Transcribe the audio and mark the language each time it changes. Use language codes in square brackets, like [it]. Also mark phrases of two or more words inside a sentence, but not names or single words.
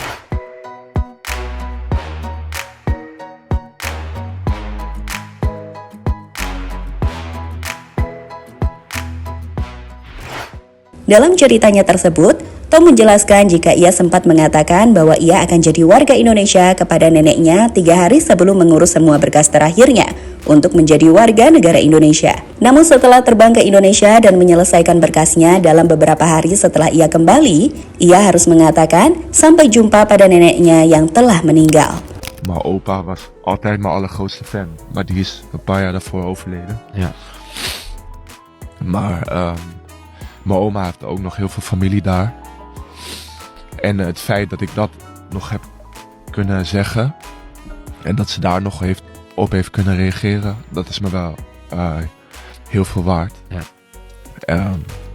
[id] Dalam ceritanya tersebut, Tom menjelaskan jika ia sempat mengatakan bahwa ia akan jadi warga Indonesia kepada neneknya 3 hari sebelum mengurus semua berkas terakhirnya untuk menjadi warga negara Indonesia. Namun setelah terbang ke Indonesia dan menyelesaikan berkasnya dalam beberapa hari setelah ia kembali, ia harus mengatakan sampai jumpa pada neneknya yang telah meninggal. [nl] mijn opa was altijd mijn allergrootste fan, maar die is een paar jaar daarvoor overleden. Ja. Maar mijn oma heeft ook nog heel veel familie daar. En het feit dat ik dat nog heb kunnen zeggen en dat ze daar nog op heeft kunnen reageren, dat is me wel heel veel waard.